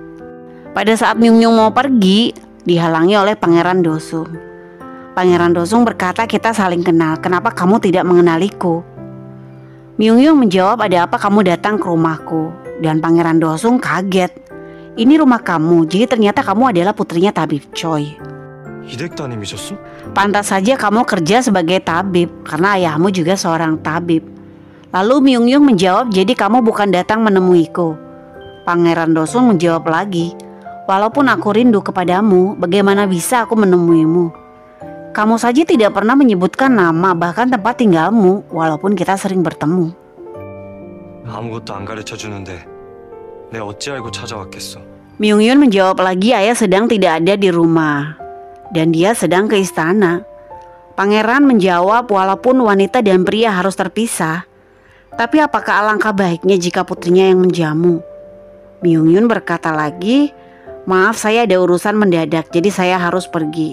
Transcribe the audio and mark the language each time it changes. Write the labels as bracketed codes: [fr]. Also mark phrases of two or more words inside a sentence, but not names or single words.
[id] Pada saat Myung Yun mau pergi, dihalangi oleh Pangeran Dosung. Pangeran Dosung berkata kita saling kenal, kenapa kamu tidak mengenaliku? Myung Yun menjawab ada apa kamu datang ke rumahku? Dan Pangeran Dosung kaget. Ini rumah kamu, jadi ternyata kamu adalah putrinya Tabib Choi. [ko] 이댁 따님이셨어? [id] Pantas saja kamu kerja sebagai tabib, karena ayahmu juga seorang tabib. Lalu Myung Yun menjawab jadi kamu bukan datang menemuiku. Pangeran Dosun menjawab lagi, walaupun aku rindu kepadamu, bagaimana bisa aku menemuimu? Kamu saja tidak pernah menyebutkan nama bahkan tempat tinggalmu, walaupun kita sering bertemu. [ko] 아무것도 안 가르쳐 주는데 내가 어찌 알고 찾아왔겠어. [id] Myung-yun menjawab lagi ayah sedang tidak ada di rumah dan dia sedang ke istana. Pangeran menjawab walaupun wanita dan pria harus terpisah, tapi apakah alangkah baiknya jika putrinya yang menjamu? Myung-yun berkata lagi, maaf saya ada urusan mendadak jadi saya harus pergi.